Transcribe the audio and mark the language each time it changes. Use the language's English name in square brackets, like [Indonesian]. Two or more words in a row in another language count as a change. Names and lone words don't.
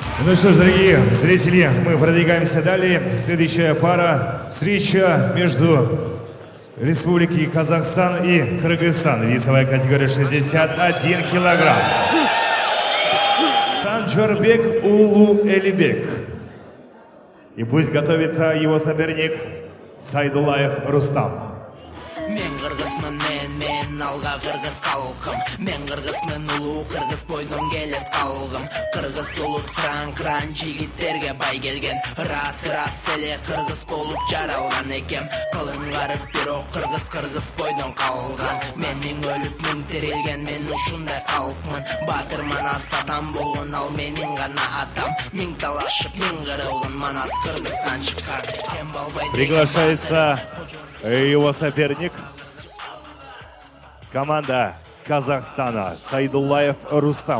[Russian] Ну что ж, дорогие зрители, мы продвигаемся далее. Следующая пара – встреча между Республикой Казахстан и Кыргызстан. Весовая категория 61 килограмм. Санжарбек Улу Элибек. И пусть готовится его соперник Сайдулаев Рустам. [Kyrgyz] Мен кыргызмын, мен алга кыргыз калкым. Мен кыргызмын, улуу кыргыз бойдон келет калгым. Кыргыз улут кран жигиттерге бай келген. Рас эле кыргыз болуп жаралган экем. Кылың карып бирок кыргыз бойдон калган. Мен миң өлүп миң тирилген, мен ушундай калкмын. Батыр манас атам болгон, ал менин гана атам. Миң талашып, миң кырылган, манас Кыргызстан чыккан. [Russian] Приглашается его соперник. Команда Казахстана Сайдулаев Рустам.